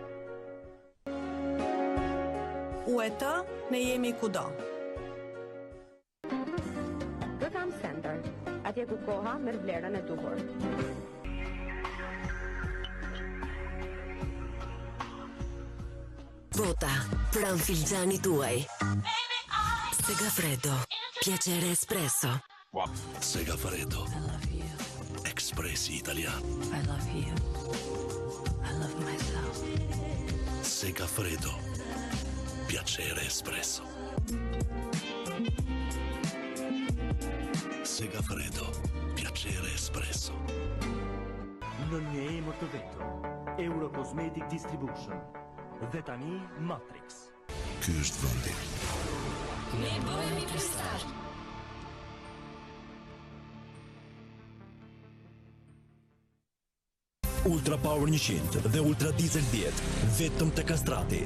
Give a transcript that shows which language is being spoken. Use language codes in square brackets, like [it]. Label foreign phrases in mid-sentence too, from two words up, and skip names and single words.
[sq] UET, ne jemi kudo. Gotham Center, atje ku koha merr vlerën e duhur. Vota për filxhani tuaj. [it] Segafredo, piacere espresso. Segafredo, espressi italiano. [en] I love you. I love myself. [it] Segafredo, piacere espresso. Segafredo, piacere espresso. [sq] Në një emër të vetëm, Euro Cosmetic Distribution. Dhe tani Matrix. Ky është vendi. Ne bëhemi kristal. Ultra Power 100 dhe Ultra Diesel 10, vetëm te Kastrati.